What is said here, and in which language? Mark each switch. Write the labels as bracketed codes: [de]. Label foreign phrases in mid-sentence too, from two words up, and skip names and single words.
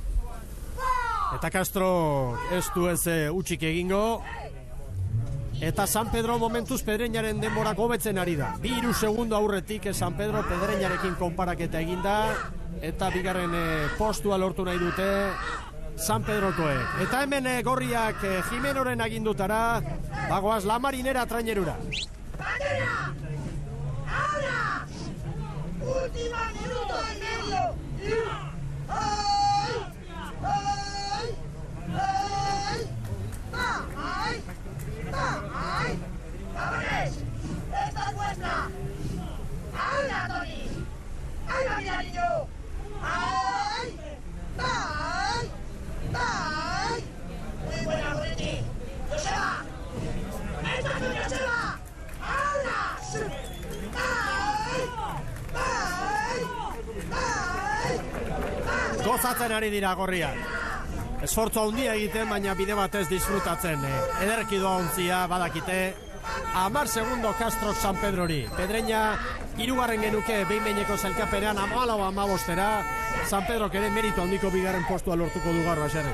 [eu] Eta Castro ez du ez utxik egingo, eta San Pedro momentuz Pedreñaren denborak hobetzen ari da. 2 segundo aurretik San Pedro Pedreñarekin konparaketa eginda, eta bigarren postua lortu nahi dute San Pedrokoek. Eta hemen gorriak Jimenoren agindutara, bagoaz La Marinera trainerura. [es] Última minuto y medio. ¡Esta es vuestra! ¡Habla, Tony! ¡Habla, mira, niño! ¡Ay! ¡Ay! ¡Ay! ¡Muy buena, Ricky! ¡Joseba! ¡Esta es Joseba! ¡Habla! ¡Ay! ¡Ay! ¡Ay! [eu] Gozatzen ari dira gorriak. Esfortzu handia egiten, baina bide batez disfrutatzen. Ederki doa ontzia, badakite. 10 segundo Castro San Pedrori. Pedreña, hirugarren genuke behin-behineko zailkapenean 14-15-era. San Pedrok ere meritu handiko bigarren postua lortuko du gaur baserri.